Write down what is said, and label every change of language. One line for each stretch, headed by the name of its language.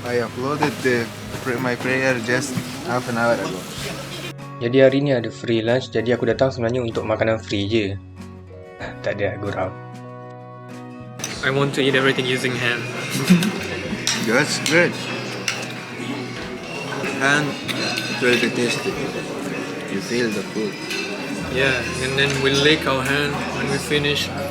English: I uploaded my prayer just half an hour ago.
Malay: Jadi hari ni ada free lunch, jadi aku datang sebenarnya untuk makanan free je. Tak ada gurau.
English: I want to eat everything using hand. That's great. And it's very tasty. You feel the food. Yeah, and then we lick our hand when we finish.